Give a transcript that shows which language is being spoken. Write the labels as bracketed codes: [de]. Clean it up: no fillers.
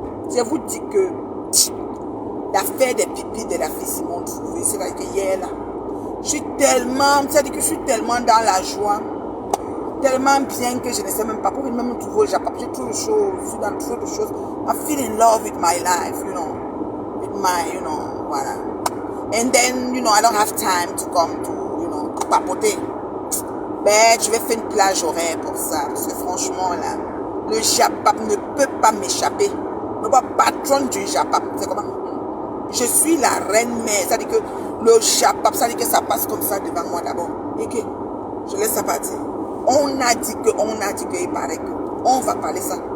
[fr] Je vous dis que l'affaire des pipis de la fille m'ont trouvé. C'est vrai que hier là, je suis tellement, c'est-à-dire que je suis tellement dans la joie, tellement bien que je ne sais même pas. Pour même me trouver au Japon, j'ai trop de choses, je suis dans trop de choses. [en] I feel in love with my life, you know, with my, you know, voilà. And then, you know, I don't have time to come to, you know, to papoter. [fr] Ben, je vais faire une plage horaire pour ça, parce que franchement là, le Japon ne peut pas m'échapper. Le patron du Japon, c'est comment? Je suis la reine mère, c'est-à-dire que le Japon, ça veut dire que ça passe comme ça devant moi d'abord. Et que je laisse ça partir. On a dit qu'il paraît que on va parler ça.